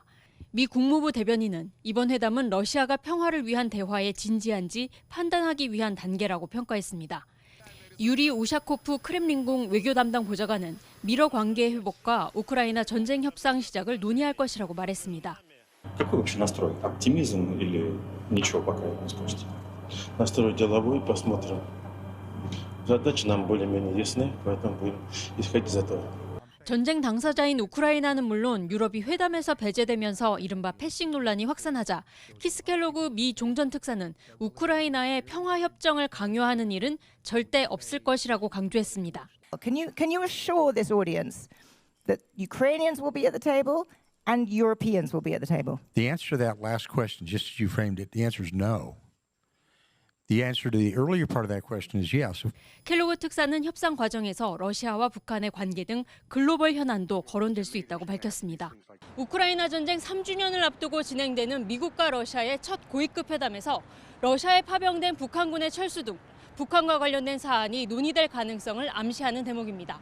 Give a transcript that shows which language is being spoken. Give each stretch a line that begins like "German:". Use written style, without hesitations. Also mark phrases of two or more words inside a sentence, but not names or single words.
Korean: 미 국무부 대변인은 이번 회담은 러시아가 평화를 위한 대화에 진지한지 판단하기 위한 단계라고 평가했습니다. 유리 우샤코프 크렘린궁 외교 담당 보좌관은 미러 관계 회복과 우크라이나 전쟁 협상 시작을 논의할 것이라고 말했습니다.
Russian: Какой вообще настрой? Оптимизм или ничего пока не скажете? Настрой деловой, посмотрим. Задачи нам более-менее ясны, поэтому будем исходить из этого.
Korean: 전쟁 당사자인 우크라이나는 물론 유럽이 회담에서 배제되면서 이른바 패싱 논란이 확산하자 키스 켈로그 미 종전특사는 우크라이나의 평화 협정을 강요하는 일은 절대 없을 것이라고 강조했습니다.
English: Can you assure this audience that Ukrainians will be at the table and Europeans will be at the table? The answer to that last question, just as you framed it, the answer is no. The answer to the earlier part of that question is yes.
Korean: 켈로그 특사는 협상 과정에서 러시아와 북한의 관계 등 글로벌 현안도 거론될 수 있다고 밝혔습니다. 우크라이나 전쟁 3주년을 앞두고 진행되는 미국과 러시아의 첫 고위급 회담에서 러시아에 파병된 북한군의 철수 등 북한과 관련된 사안이 논의될 가능성을 암시하는 대목입니다.